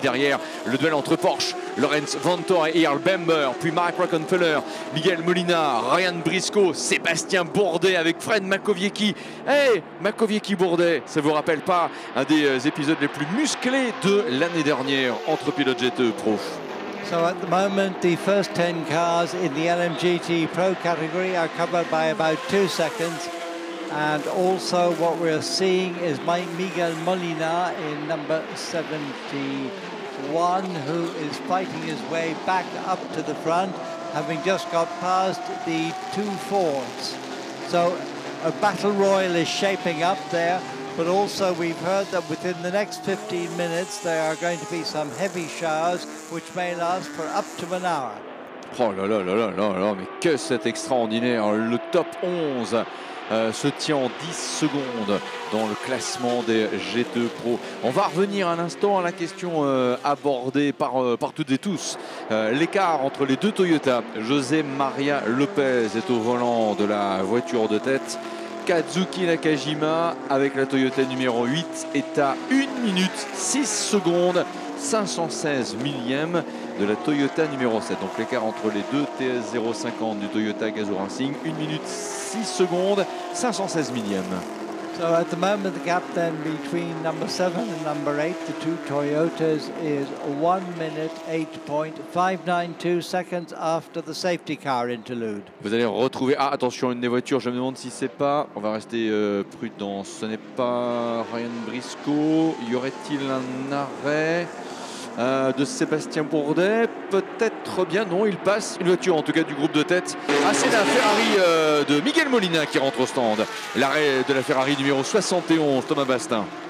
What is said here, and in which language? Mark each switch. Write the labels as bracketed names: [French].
[French] Derrière, le duel entre Porsche, Lorenz Vanthoor et Earl Bamber, puis Mark Rockenfeller, Miguel Molina, Ryan Briscoe, Sébastien Bourdet avec Fred Makowiecki. Hey, Makowiecki-Bourdet, ça vous rappelle pas un des épisodes les plus musclés de l'année dernière entre pilotes GTE Pro? [English] So at the moment, the first 10 cars in the LMGT Pro category are covered by about 2 seconds. And also what we're seeing is Miguel Molina in number 71, who is fighting his way back up to the front, having just got past the 2 Fords. So a battle royal is shaping up there. But also we've heard that within the next 15 minutes there are going to be some heavy showers which may last for up to an hour. [French] Oh là là là là là là, mais que c'est extraordinaire. Le top 11 se tient en 10 secondes dans le classement des GTE Pro. On va revenir un instant à la question abordée par toutes et tous. L'écart entre les deux Toyota. José Maria Lopez est au volant de la voiture de tête. Kazuki Nakajima avec la Toyota numéro 8 est à 1 minute 6 secondes 516 millièmes de la Toyota numéro 7. Donc l'écart entre les deux TS050 du Toyota Gazoo Racing, 1 minute 6 secondes 516 millièmes. [English] So at the moment the gap then between number 7 and number 8, the two Toyotas, is 1 minute 8.592 seconds after the safety car interlude. [French] Vous allez retrouver, attention, une des voitures, je me demande si c'est pas, on va rester prudent, ce n'est pas Ryan Briscoe. Y aurait-il un arrêt de Sébastien Bourdet? Peut-être bien, non, il passe une voiture en tout cas du groupe de tête. C'est la Ferrari de Miguel Molina qui rentre au stand. L'arrêt de la Ferrari numéro 71, Thomas Bastin.